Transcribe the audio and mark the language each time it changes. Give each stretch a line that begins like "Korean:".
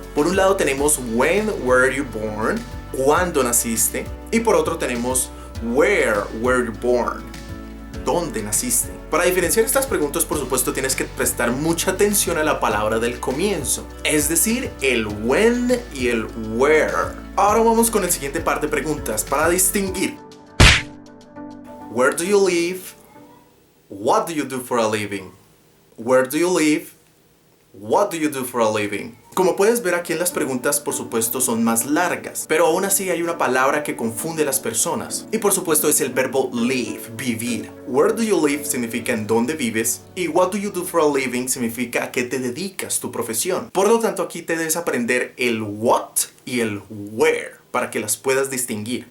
Spanish: Por un lado tenemos
English: when were you born,
Spanish: cuándo naciste, y por otro tenemos
English: where were you born,
Spanish: dónde naciste. Para diferenciar estas preguntas, por supuesto, tienes que prestar mucha atención a la palabra del comienzo, es decir, el when y el where. Ahora vamos con el siguiente par de preguntas para distinguir.
English: Where do you live? What do you do for a living? Where do you live? What do you do for a living?
Spanish: Como puedes ver aquí en las preguntas, por supuesto, son más largas, pero aún así hay una palabra que confunde a las personas. Y por supuesto es el verbo live, vivir.
English: Where do you live
Spanish: significa en dónde vives y
English: what do you do for a living
Spanish: significa a qué te dedicas, tu profesión. Por lo tanto, aquí te debes aprender el what y el where para que las puedas distinguir.